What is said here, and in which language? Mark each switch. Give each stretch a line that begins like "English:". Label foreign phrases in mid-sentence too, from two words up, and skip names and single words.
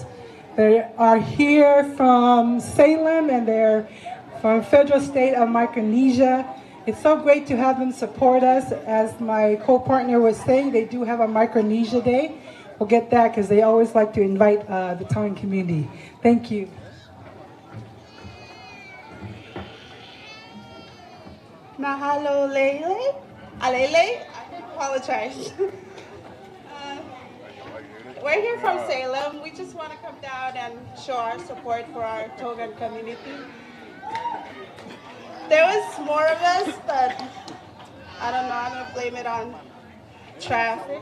English: They are here from Salem and they're from Federal State of Micronesia. It's so great to have them support us. As my co-partner was saying, they do have a Micronesia Day. We'll get that because they always like to invite the Tongan community. Thank you. Mahalo Lele. Alele? I apologize. We're here from Salem. We just want to come down and show our support for our Tongan community. There was more of us, but I don't know, I'm going to blame it on traffic.